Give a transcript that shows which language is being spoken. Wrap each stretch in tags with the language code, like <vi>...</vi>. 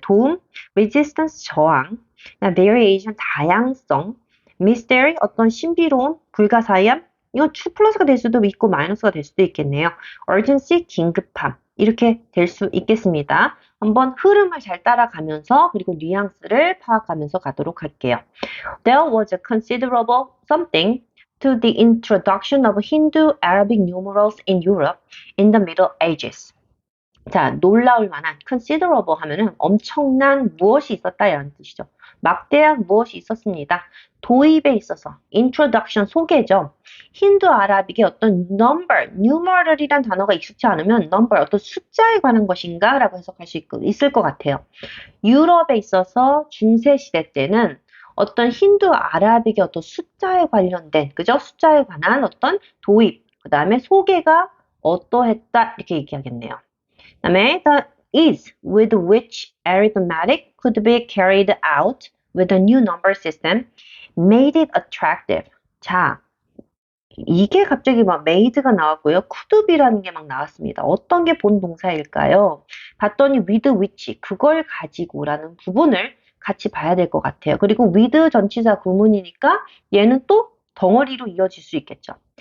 <ko>도움, resistance 저항, variation 다양성, mystery 어떤 신비로움, 불가사의함 이건 true 플러스가 될 수도 있고 마이너스가 될 수도 있겠네요. urgency, 긴급함 이렇게 될 수 있겠습니다. 한번 흐름을 잘 따라가면서 그리고 뉘앙스를 파악하면서 가도록 할게요.</ko> <en>There was a considerable something to the introduction of Hindu-Arabic numerals in Europe in the Middle Ages.</en> <ko>자, 놀라울 만한 considerable 하면은 엄청난 무엇이 있었다 이런 뜻이죠. 막대한 무엇이 있었습니다. 도입에 있어서 introduction 소개죠. 힌두 아라빅의 어떤 numeral이란 단어가 익숙치 않으면 number 어떤 숫자에 관한 것인가 라고 해석할 수 있을 것 같아요. 유럽에 있어서 중세 시대 때는 어떤 힌두 아라빅의 어떤 숫자에 관련된 그죠? 숫자에 관한 어떤 도입 그 다음에 소개가 어떠했다 이렇게 얘기하겠네요.</ko> <en>그다음에 the ease with which arithmetic could be carried out with the new number system made it attractive.</en> <ko>자, 이게 갑자기 막 made가 나왔고요. could be라는 게 막 나왔습니다. 어떤 게 본 동사일까요? 봤더니</ko> <en>with which,</en> <ko>그걸 가지고라는 부분을 같이 봐야 될 것 같아요. 그리고 with 전치사 구문이니까 얘는 또 덩어리로 이어질 수 있겠죠.</ko>